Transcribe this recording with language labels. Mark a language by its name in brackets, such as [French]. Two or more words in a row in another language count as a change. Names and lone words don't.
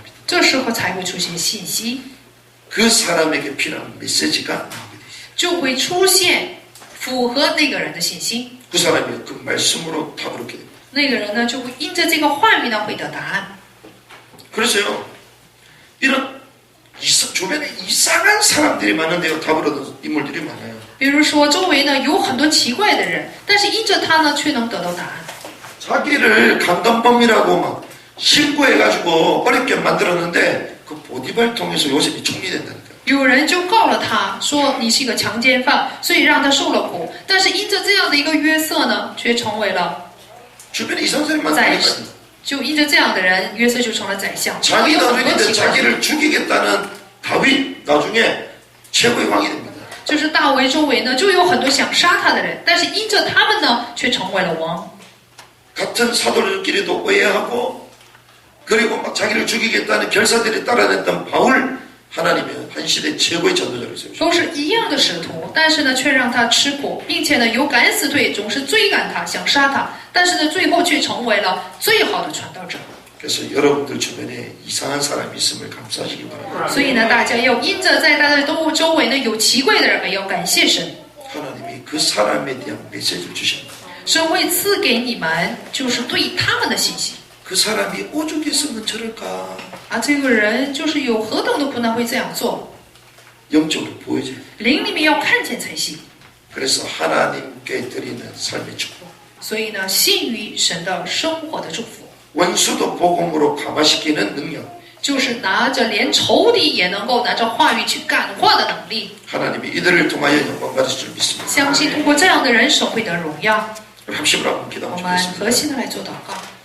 [Chinese] 这时候才会出现信息， [Korean] 그 사람에게 필요한 메시지가 나오게 되죠. [Chinese] 就会出现符合那个人的信息。 [Korean] 그 사람이 그 말씀으로 답을 얻게 됩니다. [Chinese] 那个人呢，就会因着这个话语呢，会得答案。 [Korean] 그래서요 이런 주변에 이상한 사람들이 많은데요 답을 얻은 인물들이 많아요. [Chinese] 比如说，周围呢有很多奇怪的人，但是因着他呢，却能得到答案。 [Korean] 자기를 강간범이라고 막 신고해가지고 어렵게 만들었는데 그 보디발 통해서 요셉이 총리 된다니까. [Chinese] 有人就告了他，说你是一个强奸犯，所以让他受了苦。但是因着这样的一个约瑟呢，却成为了 [Korean] 주변에 이상한 사람이 [Chinese] 宰 [Korean] 많다니까. [Chinese] 就因着这样的人，约瑟就成了宰相。 [Korean] 자기 [Chinese] 有很多 [Korean] 나중에 [Chinese] 奇怪的人， [Korean] 자기를 죽이겠다는 다윗 나중에 최고의 왕이 됩니다. [Chinese] 就是大卫周围呢，就有很多想杀他的人，但是因着他们呢，却成为了王。 [Korean] 같은 사도들끼리도 오해하고 그리고 막 자기를 죽이겠다는 결사들이 따라냈던 바울 하나님은 한 시대 최고의 전도자를 세우셨어요. [Chinese] 都是一样的使徒，但是呢，却让他吃苦，并且呢，有敢死队总是追赶他，想杀他，但是呢，最后却成为了最好的传道者。 [Korean] 그래서 여러분들 주변에 이상한 사람이 있음을 감사하시기 바랍니다. [Chinese] 所以呢，大家要因着在大家周围呢有奇怪的人，而要感谢神。 [Korean] 하나님이 그 사람에 대한 메시지를 주십니다. [Chinese] 神会赐给你们，就是对他们的信息。 [Korean] 그 사람이 오죽했으면 저럴까 [Chinese] 啊，这个人就是有何等的苦难会这样做， [Korean] 영적으로 보여져요. [Chinese] 灵里面要看见才行。 [Korean] 그래서 하나님께 드리는 삶의 축복. [Chinese] 所以呢，信于神的生活的祝福， [Korean] 원수도 복음으로 감화시키는 능력. [Chinese] 就是拿着连仇敌也能够拿着话语去感化的能力。 [Korean] 하나님이 이들을 통하여 영광 받으실 줄 믿습니다. [Chinese] 相信通过这样的人，神会得荣耀。 [Korean] 합심으로 한번 기도 [Chinese] 我 [Korean] 한번 [Chinese] 们 [Korean] 주겠습니다. [Chinese] 核心的来做祷告。